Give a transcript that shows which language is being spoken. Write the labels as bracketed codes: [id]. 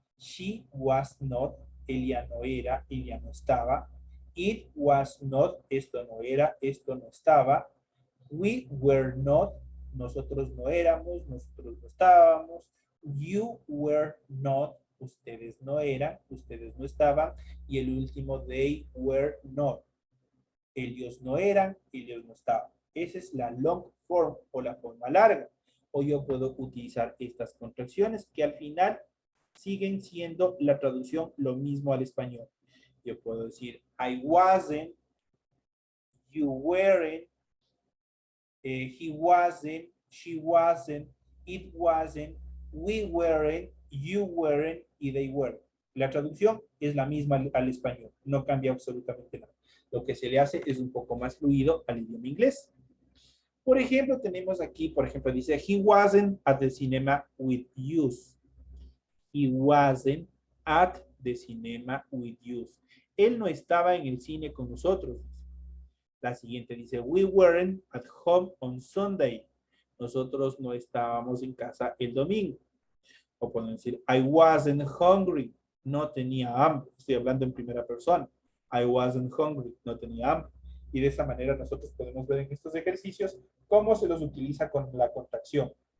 [en] She was not. [es] Ella no era, ella no estaba. [en] It was not. [es] Esto no era, esto no estaba. [en] We were not. [es] Nosotros no éramos, nosotros no estábamos. [en] You were not. [es] Ustedes no eran, ustedes no estaban. Y el último, [en] they were not. [es] Ellos no eran, ellos no estaban. Esa es la long form o la forma larga. O yo puedo utilizar estas contracciones que al final siguen siendo la traducción lo mismo al español. Yo puedo decir [en] I wasn't, you weren't, he wasn't, she wasn't, it wasn't, we weren't, you weren't y they weren't. [es] La traducción es la misma al español, no cambia absolutamente nada. Lo que se le hace es un poco más fluido al idioma inglés. Por ejemplo, tenemos aquí, por ejemplo, dice, [en] he wasn't at the cinema with you. He wasn't at the cinema with you. [es] Él no estaba en el cine con nosotros. La siguiente dice, [en] we weren't at home on Sunday. [es] Nosotros no estábamos en casa el domingo. O pueden decir, [en] I wasn't hungry. [es] No tenía hambre. Estoy hablando en primera persona. [en] I wasn't hungry. [es] No tenía hambre. Y de esa manera nosotros podemos ver en estos ejercicios cómo se los utiliza con la contracción.